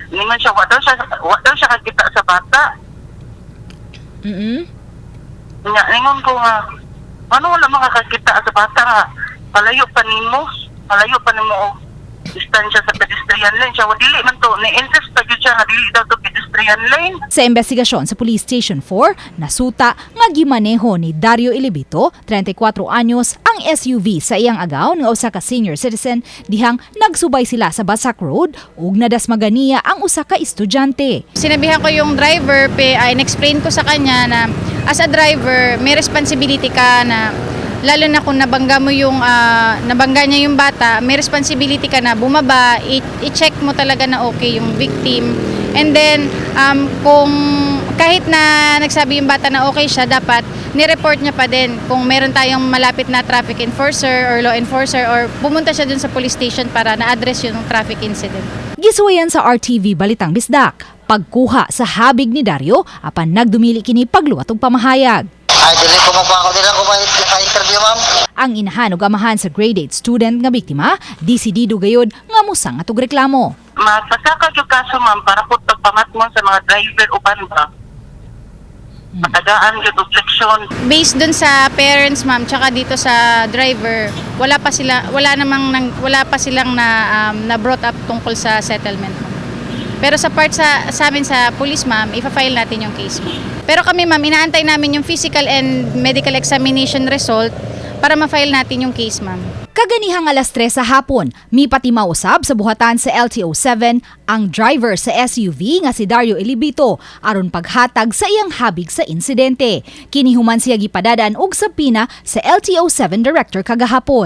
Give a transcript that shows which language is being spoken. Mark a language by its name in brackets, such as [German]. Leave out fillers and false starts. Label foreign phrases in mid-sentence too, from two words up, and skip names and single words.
[Cebuano] Ningon siya, wa daw siya kakita sa bata. Ningon ko nga, ano wala makakakita sa bata nga, palayo pa nimo o distansya sa [English] pedestrian lane [Cebuano] siya, dili man to, ni-insist pa yun siya nga dili daw to [English] pedestrian lane. [Cebuano] Sa investigasyon sa Police Station 4, nasuta nga gimaneho ni Dario Ilibito, 34 anyos, ang SUV sa iyang agaw nga usa ka senior citizen dihang nagsubay sila sa Basak Road ug nadasmagan niya ang usa ka estudyante. [Filipino] Sinabihan ko yung driver, ay in-explain ko sa kanya na [English] as a driver, [Filipino] may responsibility ka na lalo na kung nabangga niya yung bata, may responsibility ka na bumaba, i-check mo talaga na okay yung victim. And then, kung kahit na nagsabi yung bata na okay siya, dapat ni-report niya pa din kung meron tayong malapit na [English] traffic enforcer or law enforcer [Filipino] or pumunta siya dun sa [English] police station [Filipino] para na-address yung [English] traffic incident. [Cebuano] Gisuwayan sa RTV Balitang Bisdak, pagkuha sa habig ni Dario apan nagdumili kini pagluwat og pamahayag. Ay, dili ko magpako nila ko ma-interview, ma'am. Ang inahan ug amahan sa grade 8 student nga biktima, disidido gayud nga musangat og reklamo. Magpasaka yung kaso, ma'am, para po pagpamatmon sa mga driver uban ba. [Filipino] Matagaan yung objection. Based dun sa parents, ma'am, tsaka dito sa driver, wala pa silang na [English] brought up [Filipino] tungkol sa settlement, ma'am. Pero sa part sa amin sa police, ma'am, ifa-file natin yung case, ma'am. Pero kami, ma'am, inaantay namin yung [English] physical and medical examination result [Filipino] para ma-file natin yung case, ma'am. [Cebuano] Kaganihang alas 3 sa hapon, mipatimaw usab sa buhatan sa LTO7 ang driver sa SUV nga si Dario Ilibito aron paghatag sa iyang habig sa insidente. Kinihuman siya gipadadaan og sabina sa LTO7 director kagahapon.